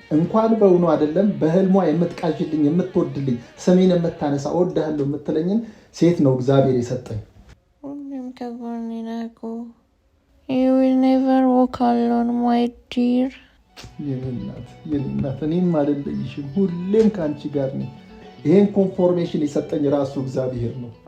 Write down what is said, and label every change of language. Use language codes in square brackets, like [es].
[am] እንኳን በእውኑ አይደለም በህልሟ የምትቃዥልኝ የምትወድልኝ ስሜን የምታነሳ እወድሃለሁ የምትለኝን ሴት ነው እግዚአብሔር የሰጠኝ። ሁሌም ከጎኔ ነህ እኮ። [en] You will never walk alone my dear። [am] የኔ እናት እኔም አልለይሽም፣ ሁሌም ከአንቺ ጋር ነኝ። ይሄን ኮንፎርሜሽን የሰጠኝ ራሱ እግዚአብሔር ነው።